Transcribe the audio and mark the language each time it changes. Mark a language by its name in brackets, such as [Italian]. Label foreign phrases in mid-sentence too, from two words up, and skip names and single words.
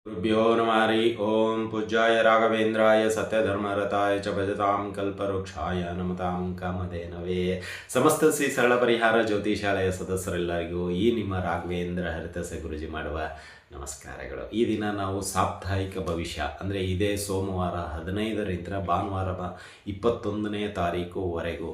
[Sanskrit] गुरुभ्यो नमः हरिः ओं। पूज्याय राघवेन्द्राय सत्यधर्मरताय च भजतां कल्पवृक्षाय नमतां ಕಾಮಧೇನವೇ. [Kannada] ಸಮಸ್ತ ಶ್ರೀ ಸರಳ ಪರಿಹಾರ ಜ್ಯೋತಿಷಾಲಯ ಸದಸ್ಯರೆಲ್ಲರಿಗೂ ಈ ನಿಮ್ಮ ರಾಘವೇಂದ್ರ ಹರಿತಸ ಗುರುಜಿ ಮಾಡುವ ನಮಸ್ಕಾರಗಳು. ಈ ದಿನ ನಾವು ಸಾಪ್ತಾಹಿಕ ಭವಿಷ್ಯ ಅಂದರೆ ಇದೇ ಸೋಮವಾರ 15ರಿಂದ ಭಾನುವಾರ 21ನೇ ತಾರೀಕುವರೆಗೂ